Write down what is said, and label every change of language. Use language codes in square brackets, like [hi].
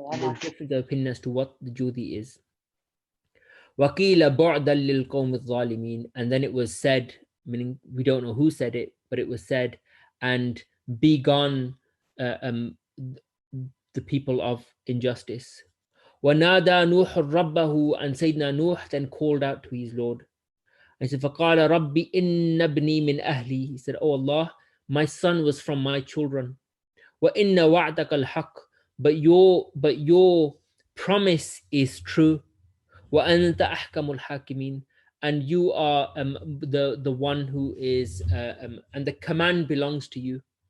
[en] There's different opinion as to what the judi is. [ar] Waqila bu'dan lil qawm adh-dhalimin, [en] and then it was said, meaning we don't know who said it, but it was said, and be gone the people of injustice. [ar] وَنَادَى نُوحٌ رَبَّهُ, [en] and Sayyidina Nuh then called out to his Lord. He said, [ar] فَقَالَ رَبِّ إِنَّ ابْنِي مِنْ أَهْلِي. [en] He said, Oh Allah, my son was from my children. [ar] وَإِنَّ وَعْدَكَ الْحَقِّ, [en] but your promise is true. [ar] وَأَنْتَ أَحْكَمُ الْحَاكِمِينَ, [en] and you are the one who is, and the command belongs to you.